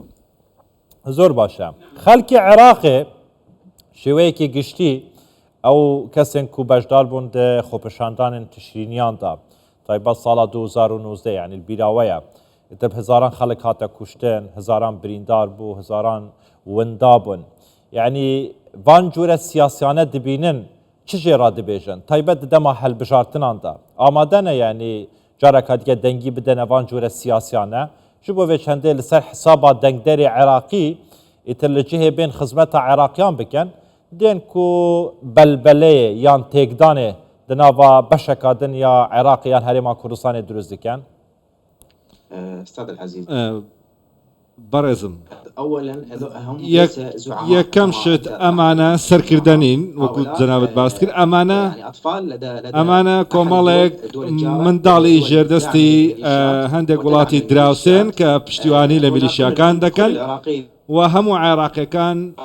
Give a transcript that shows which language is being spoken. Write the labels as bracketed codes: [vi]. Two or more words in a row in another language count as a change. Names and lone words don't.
[ku] زۆر باشە خەڵکی عێراقێ شێوەیەکی گشتی ئەو کەسێن کو بەشدار بوون خۆپیشاندانên تشرینیاندا تایبەت ساڵا 2019 یعنی بیراوەیە دەب هزاران خەڵک هاتە کوشتن هزاران بریندار بوو هزاران وندا بوون یعنی وان جورە سیاسیانە دبینن چ جێرا دەبێژن تایبەت دەما هەلبژارتناندا ئامادەنە یعنی جارێکا دیگە دەنگی بدەنە وان جورە سیاسیانە ji bo vê çendê li ser hesaba dengderê Iraqî îtir li cihê bên xizmeta Iraqiyan bikin dên ku belbeleyê yan têkdanê di nava beşeka din ya Iraqê yan Herêma Kurdistanê duruzt dikin [ckb] بەڕێزم یەکەم شت ئەمانە سەرکردنین وەکو جەنابەت باس کرد ئەمانە کۆمەڵێک منداڵی ژێردەستی هەندێک وڵاتی دراوسێن کە پشتیوانی لە میلیشیاکان دەکەن و هەموو عێراقیەکان